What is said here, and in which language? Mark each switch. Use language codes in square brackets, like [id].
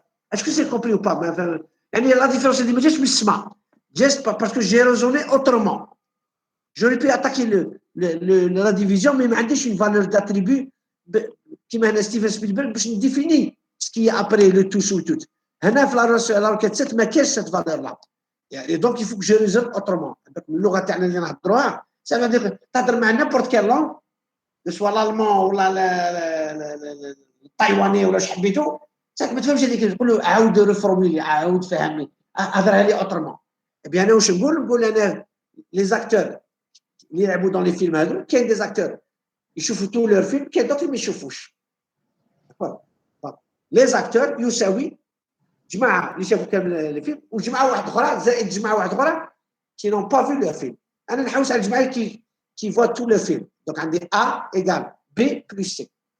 [fr] Est-ce que c'est compris ou pas? La différence, c'est que juste parce que j'ai raisonné autrement. J'aurais pu attaquer la division, mais je une valeur d'attribut qui m'a Steven Spielberg باش définir ce qui est après le tous ou tout. هنا في la requête 7 [ar] ما كاينش [fr] cette valeur là. Et donc il faut que je raisonne autrement. [ar] اللغه تاعنا اللي نهضروها ça veut dire تهضر مع n'importe quelle langue, [fr] soit l'allemand ou le taïwanais [ar] ولا واش حبيتو، ما تفهمش هذيك تقول له عاود ريفورميلي، عاود فهمني، هضرها لي autrement. [fr] Eh bien [ar] انا واش نقول انا [fr] les acteurs اللي يلعبوا dans les films هذو كاين des acteurs يشوفوا tous leurs films, كاين d'autres ما يشوفوش. Les acteurs يساوي [ar] جماعه اللي شافوا كامل الفيلم وجماعه واحده اخرى زائد جماعه واحده اخرى [fr] qui n'ont pas vu le film. [ar] انا نحوس على الجماعه [fr] qui voient tout le film. Donc عندي A égale B plus C.